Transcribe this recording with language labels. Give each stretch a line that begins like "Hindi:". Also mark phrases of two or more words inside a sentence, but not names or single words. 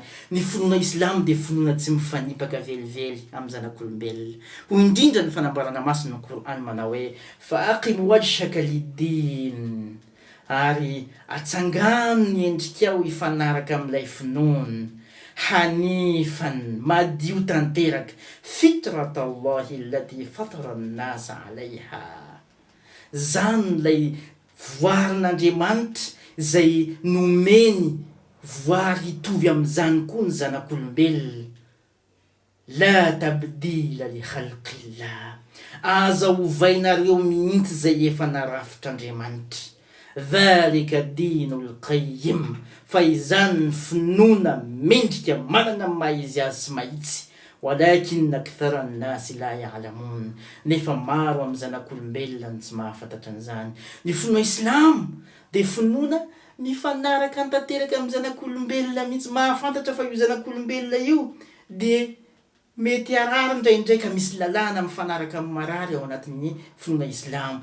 Malagasy: Ny finoana Islam de finoana tsy mifanipaka velively amin'ny zanak'olombelona. Ho indrindra ny fanambarana masina ny Qur'an manao hoe
Arabic: فأقم وجهك للدين,
Malagasy: ary atsangano ny endrikao ifanaraka amin'ilay finoana hanifan madio tanteraka
Arabic: فطرت الله التي فطر الناس عليها.
Malagasy: Zany lay voarin'Andriamanitra zay nomeny voary hitovy amin'izany koa ny zanak'olombelona.
Arabic: لا تبديل لخلق الله,
Malagasy: aza ovainareo mihitsy zay efa narafitr'Andriamanitra.
Arabic: ذلك الدين القيم,
Malagasy: fa izany finoana mendrika manana maizy azy sy mahitsy.
Arabic: ولكن أكثر الناس لا يعلمون,
Malagasy: nefa maro amin'ny zanak'olombelona ny tsy mahafantatra an'izany. Ny finoana Islam de finoana mifanaraka tanteraka amin'ny zanak'olombelona mihitsy mahafantatra fa io zanak'olombelona io de mety arary indraindray ka misy lalàna mifanaraka amin'ny marary ao anatin'ny finoana Islam.